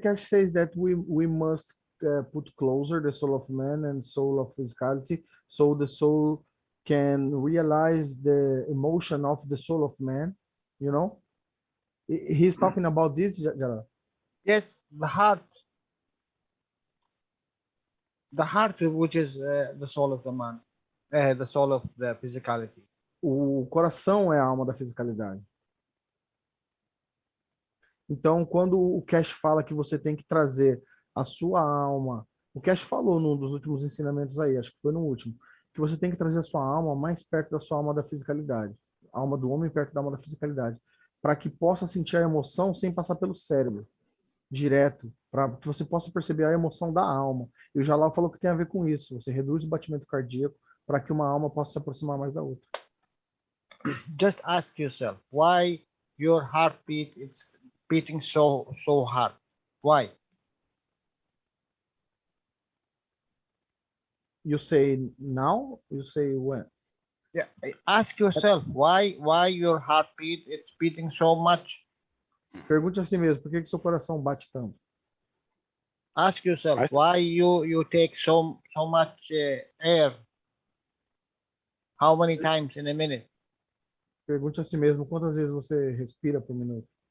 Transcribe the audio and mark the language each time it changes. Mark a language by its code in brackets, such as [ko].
[en] Keshe says that we must put closer the soul of man and soul of physicality, so the soul can realize the emotion of the soul of man, you know, he's talking about this, Jalal. Yes, the heart, which is the soul of the man, the soul of the physicality. [pt] O coração é a alma da fisicalidade. Então, quando o Keshe fala que você tem que trazer a sua alma, o Keshe falou num dos últimos ensinamentos aí, acho que foi no último, que você tem que trazer a sua alma mais perto da sua alma da fisicalidade, a alma do homem perto da alma da fisicalidade, para que possa sentir a emoção sem passar pelo cérebro. direto, para que você possa perceber a emoção da alma. E o Jalal falou que tem a ver com isso. Você reduz o batimento cardíaco para que uma alma possa se aproximar mais da outra. [en] Just ask yourself why your heartbeat is beating so hard. Why? You say now, you say when. Yeah, ask yourself why your heartbeat is beating so much. [pt] Pergunte a si mesmo, por que seu coração bate tanto? [en] Ask yourself why you take so much air. How many times in a minute? [pt] Pergunte a si mesmo quantas vezes você respira por minuto.